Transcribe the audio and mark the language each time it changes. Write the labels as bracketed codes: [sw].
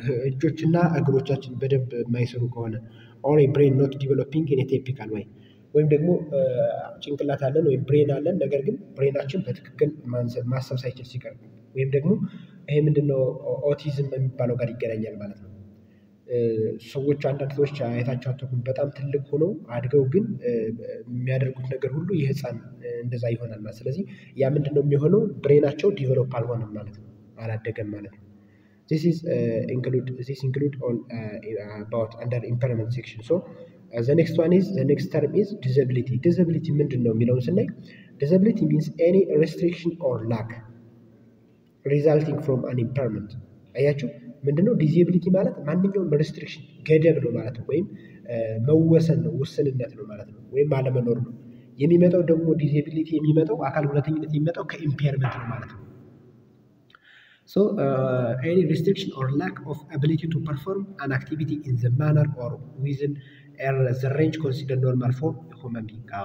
[am] እጆችና እግሮቻችን በደንብ የማይሰሩ ከሆነ [en] or a brain not developing in a typical way [am] ወይም ደግሞ ጭንቅላት አለን ወይም ብሬን አለን ነገር ግን ብሬናችን በትክክል ማሰብ ሳይችል ሲቀር ወይም ደግሞ ይሄ ምንድነው ኦቲዝም የሚባለው ጋር ይገናኛል ማለት ነው። ሰዎች አንዳንድ ሰዎች አይታቸው አትኩን በጣም ትልቅ ሆነው አድገው ግን የሚያደርጉት ነገር ሁሉ የህፃን እንደዛ ይሆናል ማለት ስለዚህ ያ ምንድነው የሚሆነው? ብሬናቸው ዲቨሎፕ አልሆነም ማለት ነው። አላደገም ማለት ነው። [en] this include all about under impairment section. So the next term is disability. disability ምንድነው የሚለውን ስናይ disability means any restriction or lack resulting from an impairment. [am] አያችሁ ምንድነው disability ማለት ማንኛውም restriction ገደብ ነው ማለት ነው ወይም መወሰን ነው ውስንነት ነው ማለት ነው ወይም አለመኖር ነው። የሚመጣው ደግሞ disability የሚመጣው አካል ጉዳተኝነት የሚመጣው ከኢምፔርመንት ነው ማለት ነው። [en] So any restriction or lack of ability to perform an activity in the manner or within the range considered normal for a human being.